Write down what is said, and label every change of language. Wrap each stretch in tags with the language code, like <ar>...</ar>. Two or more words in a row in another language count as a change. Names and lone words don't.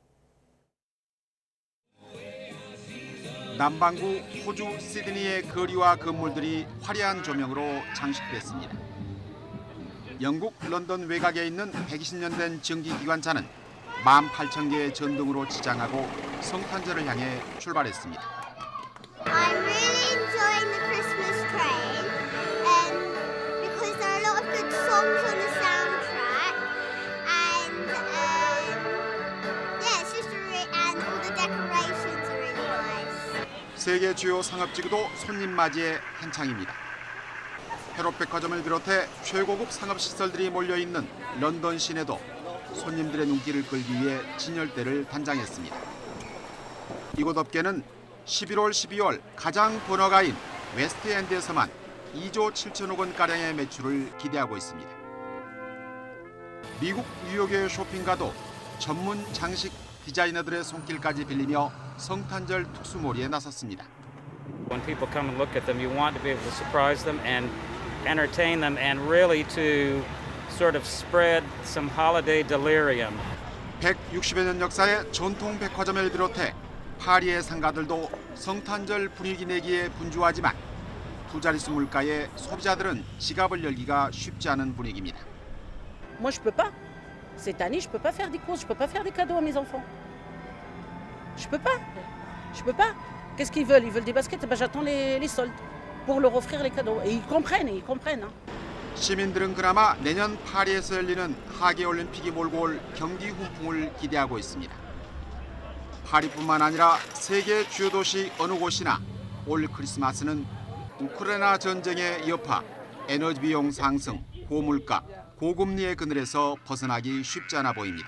<ko>남반구 호주 시드니의 거리와 건물들이 화려한 조명으로 장식됐습니다. 영국 런던 외곽에 있는 120년 된 전기기관차는 18,000개의 전등으로 지장하고 성탄절을 향해 출발했습니다.</ko> <en>I'm really enjoying the Christmas train because there are a lot of good songs on the soundtrack and yeah, it's just and all the decorations are really nice.</en> <ko>세계 주요 상업지구도 손님 맞이에 한창입니다. 헤롯백화점을 비롯해 최고급 상업시설들이 몰려있는 런던 시내도 손님들의 눈길을 끌기 위해 진열대를 단장했습니다. 이곳 업계는 11월, 12월 가장 번화가인 웨스트엔드에서만 2조 7천억 원가량의 매출을 기대하고 있습니다. 미국 뉴욕의 쇼핑가도 전문 장식 디자이너들의 손길까지 빌리며 성탄절 특수몰이에 나섰습니다.</ko> <en>When people come and look at them, you want to be able to surprise them and entertain them and really to sort of spread some holiday delirium.</en> <ko>160여 년 역사의 전통 백화점을 비롯해 파리의 상가들도 성탄절 분위기 내기에 분주하지만 두 자릿수 물가에 소비자들은 지갑을 열기가 쉽지 않은 분위기입니다.</ko> <fr>Moi je peux pas. Cette année je peux pas faire des courses, je peux pas faire des cadeaux à mes enfants. Je peux pas. Je peux pas. Qu'est-ce qu'ils veulent? Ils veulent des baskets. Ben j'attends les soldes pour leur offrir les cadeaux. Et ils comprennent.</fr> <ko>시민들은 그나마 내년 파리에서 열리는 하계 올림픽이 몰고 올 경기 훈풍을 기대하고 있습니다. 파리뿐만 아니라 세계 주요 도시 어느 곳이나 올 크리스마스는 우크라이나 전쟁의 여파, 에너지 비용 상승, 고물가, 고금리의 그늘에서 벗어나기 쉽지 않아 보입니다.</ko>